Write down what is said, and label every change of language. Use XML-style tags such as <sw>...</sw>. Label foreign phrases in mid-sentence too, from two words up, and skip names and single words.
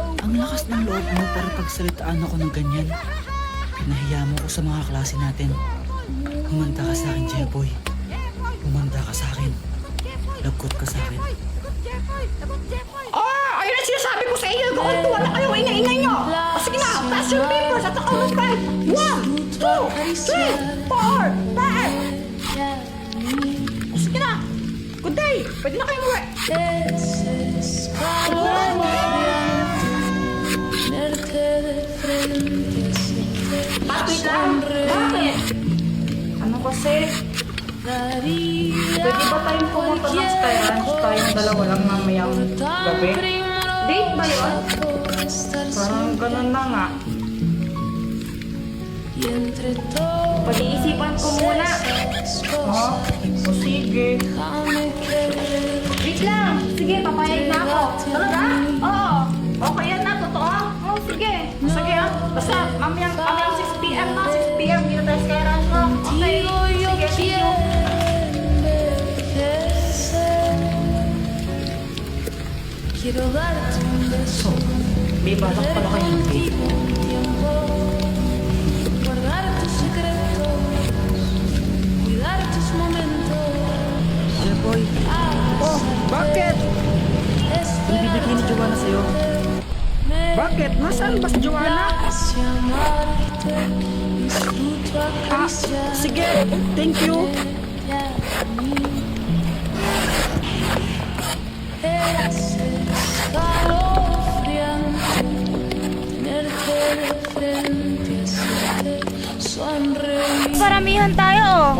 <tl>Ang lakas ng loob mo para pagsalitaan ako ng ganyan. Pinahiya mo ko sa mga klase natin. Humanda ka sa akin, Jeboy. Humanda ka sa akin. Lagot ka sa akin. Ayun ang sinasabi ko sa iyo. Kung tuwa na kayo, ingay-ingay nyo. O sige na,</tl> <en>pass your papers</en> <tl>at ako ng</tl> <en>5. 1, 2, 3, 4, 5.</en> <tl>O sige na.</tl> <en>Good day.</en> <tl>Pwede na kayo muwi.</tl> <es>Es escalofriante tenerte de frente, hacerte</es> <tl>Wait lang. Bakit? Ano kasi?</tl> <es>daría</es> <tl>Pwede ba tayong pumunta ng Sky Ranch? Tayong dalawa lang mamayang gabi? Date ba yun? Parang ganun na nga.</tl> <es>Y entre todas</es> <tl>Pag-iisipan ko muna.</tl> <es>esas Ha? cosas,</es> <tl>O sige.</tl> <es>déjame querer.</es> <tl>Wait lang. Sige, papayag na ako. Talaga? Oo. Okay yan na, totoo? Oo, sige. Sige ah. Basta, mamayang 6 p.m. na. 6 p.m. Dito tayo sa Ranch mo. Okay.</tl> <es>Contigo yo</es> <tl>Sige,</tl> <en>thank you.</en> <es>quiero envejecer. Quiero darte un beso,</es> <tl>May balak</tl> <es>perder</es> <tl>pala kayo ng date.</tl> <es>contigo un tiempo, guardar tus secretos, cuidar tus momentos.</es> <tl>Jeboy, Oh, bakit? hindi bibigay ni Joanna sa'yo. Bakit? Nasaan ba si Joanna? Sige,</tl> <en>thank you.</en> <tl>Paramihan tayo.</tl>